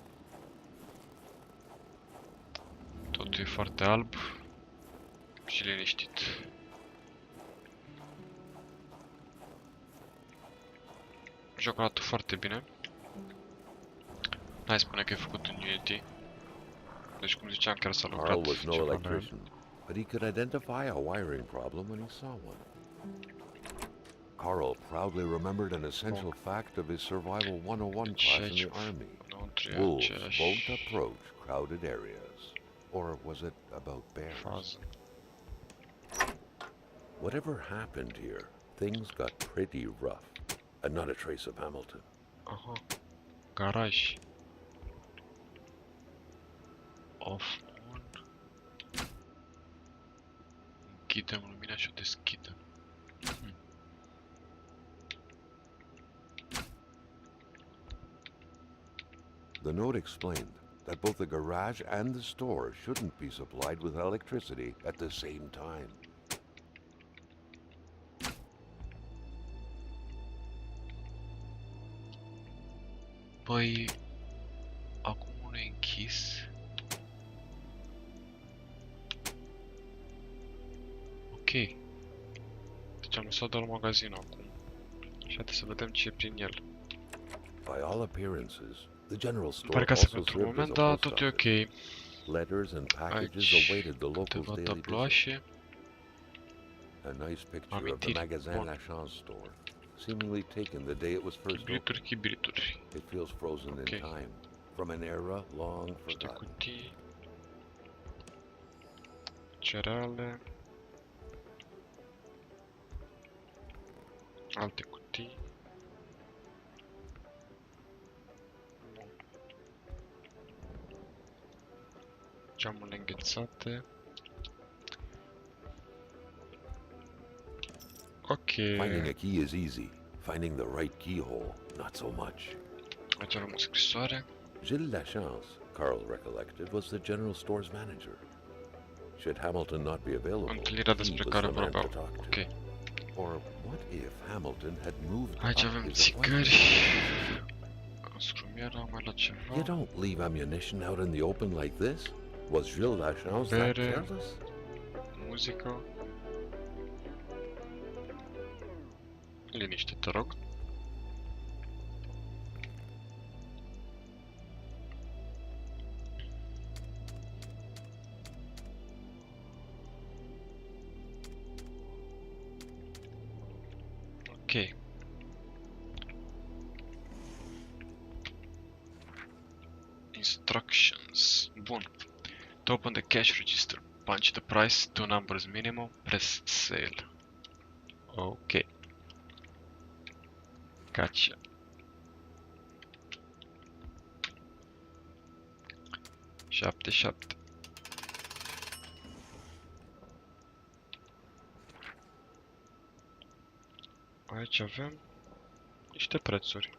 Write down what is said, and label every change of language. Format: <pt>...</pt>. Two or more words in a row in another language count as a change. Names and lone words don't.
<ro>Totul e foarte alb și liniștit. Jocul arată foarte bine. N-ai spune că e făcut în Unity. Deci, cum ziceam, chiar s-a lucrat</ro> <en>Carl was no</en> <ro>ceva la el.</ro> <en>electrician, but he could identify a wiring problem when he saw one. Carl proudly remembered an essential fact of his Survival 101 class in the Army. Wolves won't approach crowded areas. Or was it about bears? Whatever happened here, things got pretty rough, and not a trace of Hamilton.</en> <ro>Aha. Garaj.</ro> <en>Off on.</en> <ro>Închidem lumina și o deschidem.</ro> <en>The note explained that both the garage and the store shouldn't be supplied with electricity at the same time.</en> <ro>Păi, acum unul e închis. Ok. Deci am lăsat doar magazinul acum. Și haideți să vedem ce e prin el.</ro> <en>By all appearances, the general store</en> <ro>Pare ca să</ro> <en>also</en> <ro>pentru</ro> <en>served as</en> <ro>moment,</ro> <en>a</en> <ro>dar</ro> <en>post</en> <ro>tot e ok.</ro> <en>office. Letters and packages</en> <ro>Aici</ro> <en>awaited the locals'</en> <ro>câteva</ro> <en>daily visit.</en> <ro>tabloașe.</ro> <en>A nice picture of the</en> <ro>Amintiri. magasin Bun.</ro> <en>La Chance store, seemingly taken the day it was first opened.</en> <ro>Chibrituri.</ro> <en>It feels frozen in time, from an era long</en> <ro>Niște</ro> <en>forgotten.</en> <ro>cutii. Cereale. Alte cutii. Geamurile înghețate. Ok.</ro> <en>Finding a key is easy. Finding the right keyhole, not so much.</en> <ro>Aici avem o scrisoare.</ro> <en>Gilles Lachance, Carl recollected, was the general store's manager. Should Hamilton not be available,</en> <ro>Întâlnirea</ro> <en>he</en> <ro>despre</ro> <en>was</en> <ro>care</ro> <en>the man to</en> <ro>vorbeau.</ro> <en>talk to.</en> <ro>Ok.</ro> <en>Or what if Hamilton had moved</en> <ro>Aici</ro> <en>up</en> <ro>avem</ro> <en>his</en> <ro>țigări.</ro> <en>appointment?</en> <ro>Scrumiera, mai la ceva.</ro> <en>You don't leave ammunition out in the open like this. Was Gilles Lachance that</en> <ro>Bere.</ro> <en>careless?</en> <ro>Muzică. Liniște, te rog. Ok. Instructions. Bun.</ro> <en>To open the cash register, punch the price, 2 numbers minimum, press sale. Ok. Gotcha.</en> <ro>Șapte, șapte. Aici avem niște prețuri.</ro>